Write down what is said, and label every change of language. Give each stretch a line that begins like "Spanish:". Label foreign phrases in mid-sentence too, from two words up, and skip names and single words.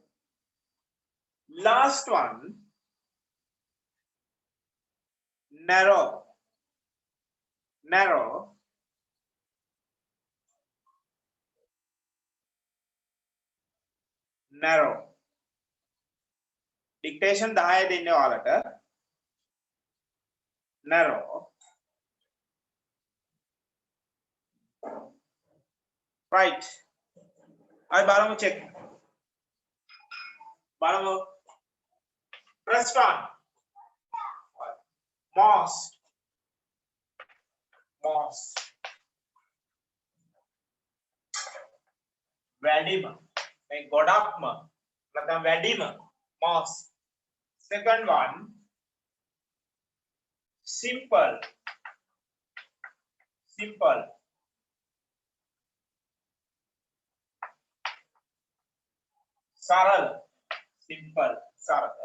English: Last one, narrow, narrow, narrow.
Sinhala: Dictation 10 දෙන්නේ ඔයාලට.
English: Narrow. Right.
Sinhala: I බලමු check. බලමු.
English: Press on. Most. Most.
Sinhala: වැඩිම. මේ ගොඩක්ම. නැත්නම් වැඩිම.
English: Most. Second one, simple, simple.
Sinhala: Sarala, simple, sarala.